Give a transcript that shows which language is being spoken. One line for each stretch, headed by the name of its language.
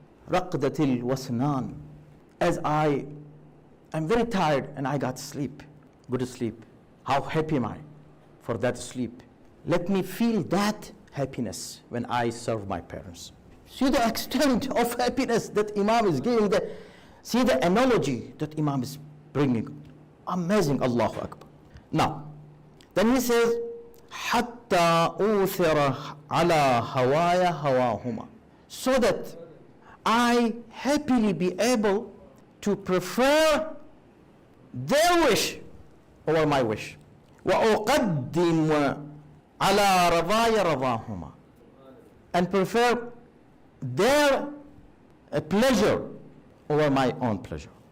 Arabic: Raqdatil wasnan.
English: As I am very tired and I got sleep, good sleep. How happy am I for that sleep? Let me feel that happiness when I serve my parents. See the extent of happiness that Imam is giving. See the analogy that Imam is bringing. Amazing, Allahu Akbar.
Arabic: Now, then he says, حَتَّى أُوثِرَ عَلَى هَوَايَ هَوَاهُمَا.
English: So that I happily be able to prefer their wish over my wish.
Arabic: وَأُقَدِّمُ عَلَى رَضَايَ رَضَاهُمَا.
English: And prefer their pleasure over my own pleasure.